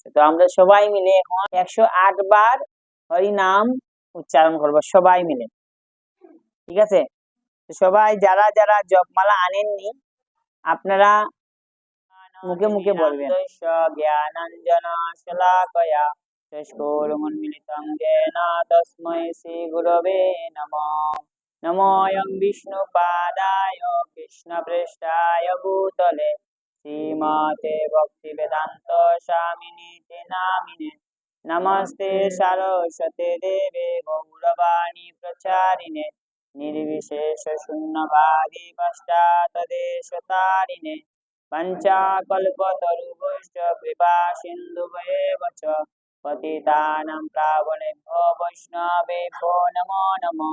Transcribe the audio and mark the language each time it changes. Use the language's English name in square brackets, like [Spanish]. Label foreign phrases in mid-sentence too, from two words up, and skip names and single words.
[Bangla] তো আমরা সবাই মিলে এখন 108 বার হরিনাম উচ্চারণ করবো সবাই মিলে, ঠিক আছে। তো সবাই যারা যারা জপমালা আনেননি, আপনারা মুখে মুখে বলবেন। [Sanskrit] জ্ঞানাঞ্জন শলাকয়া চক্ষুরুন্মিলিतं येन তস্मै শ্রী গুরবে নমঃ। নমোऽयं विष्णुपादाय कृष्णप्रेष्ठाय भूतले श्रीमते भक्तिवेदान्त स्वामिनीति नामिने। नमस्ते सरस्वते देवे गौरवाणी प्रचारिणे निर्विशेष शून्यवादी पश्चात्देशतारिणे पञ्चाकल्पतरुभ्यश्च कृपा सिन्धुभ्येव च पतितानां पावनेभ्यो वैष्णवेभ्यो नमो नमः।